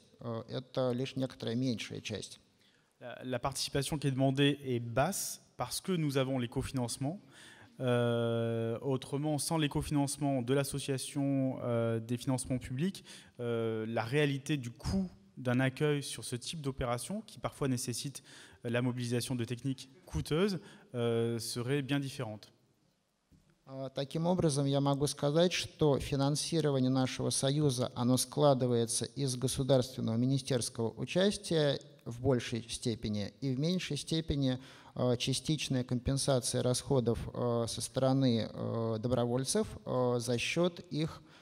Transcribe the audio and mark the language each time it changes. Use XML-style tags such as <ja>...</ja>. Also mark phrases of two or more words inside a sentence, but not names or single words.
<ru>Это лишь некоторая меньшая часть.</ru> <fr>La participation qui est demandée est basse parce que nous avons les cofinancements. Autrement, sans les cofinancements de l'association, des financements publics, la réalité du coût d'un accueil sur ce type d'opération, qui parfois nécessite la mobilisation de techniques coûteuses, serait bien différente.</fr> <ru>Таким образом, я могу сказать, что финансирование нашего союза, оно складывается из государственного министерского участия в большей степени и в меньшей степени частичная компенсация расходов со стороны добровольцев за счет их</ru>